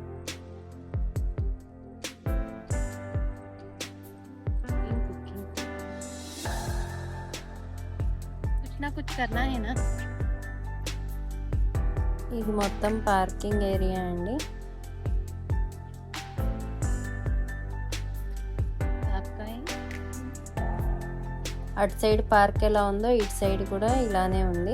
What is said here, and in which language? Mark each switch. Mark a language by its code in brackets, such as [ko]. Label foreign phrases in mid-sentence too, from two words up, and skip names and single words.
[hi] कुछ ना कुछ करना है ना। [te] ఇది మొత్తం పార్కింగ్ ఏరియా అండి. [hi] आपका है [te] అటు సైడ్ పార్క్ ఎలా ఉందో ఇటు సైడ్ కూడా ఇలానే ఉంది.